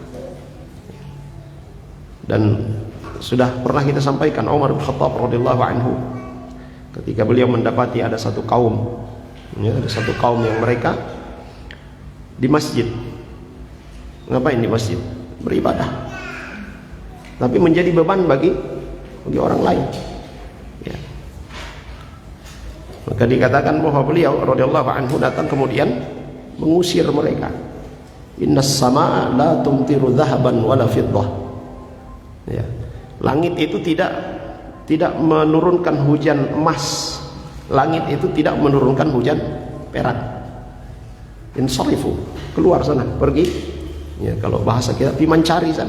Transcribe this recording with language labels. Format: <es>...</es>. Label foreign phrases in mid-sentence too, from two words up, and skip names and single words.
<id>Dan sudah pernah kita sampaikan, Umar bin Khattab</id> <ar>رضي الله عنه</ar> <id>ketika beliau mendapati ada satu kaum, ada satu kaum yang mereka di masjid Ngapain di masjid? Beribadah. Tapi menjadi beban bagi orang lain. Ya. Maka dikatakan bahwa beliau</id> <ar>رضي الله عنه</ar> <id>datang kemudian mengusir mereka.</id> <ar>إن السماء لا تمطر ذهبا ولا فضة.</ar> <id>Ya. Langit itu tidak menurunkan hujan emas. Langit itu tidak menurunkan hujan perak. Insarifu, keluar sana, pergi. Ya, kalau bahasa kita pimancari sana.</id>